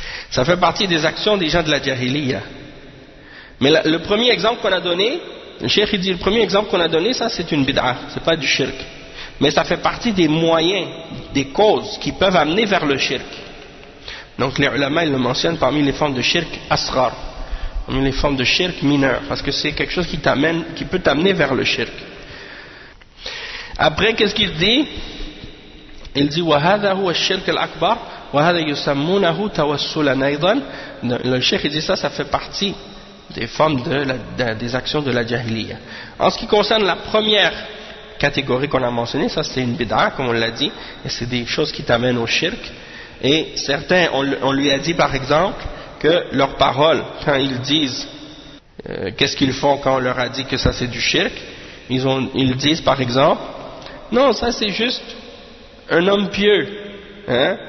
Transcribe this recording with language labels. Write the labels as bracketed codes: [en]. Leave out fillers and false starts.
[fr] Ça fait partie des actions des gens de la jahiliya. Mais le premier exemple qu'on a donné, le cheikh il dit le premier exemple qu'on a donné, ça c'est une bid'a, c'est pas du shirk. Mais ça fait partie des moyens, des causes qui peuvent amener vers le shirk. Donc les ulama ils le mentionnent parmi les formes de shirk asghar, parmi les formes de shirk mineur, parce que c'est quelque chose qui peut t'amener vers le shirk. Après qu'est-ce qu'il dit? Il dit [ar] وَهَذَا هُوَ الشِّرْكَ الْأَكْبَرُ وَهَذَا يُسَمُّونَهُ تَوَسُّلًا أَيْضًا. [fr] Le cheikh il dit ça fait partie des formes des actions de la jahiliya. En ce qui concerne la première catégorie qu'on a mentionnée, ça c'est une bid'a comme on l'a dit, et c'est des choses qui t'amènent au shirk. Et certains, on lui a dit par exemple que leurs paroles, quand ils disent qu'est-ce qu'ils font quand on leur a dit que ça c'est du shirk, ils disent par exemple non, ça c'est juste un homme pieux, hein?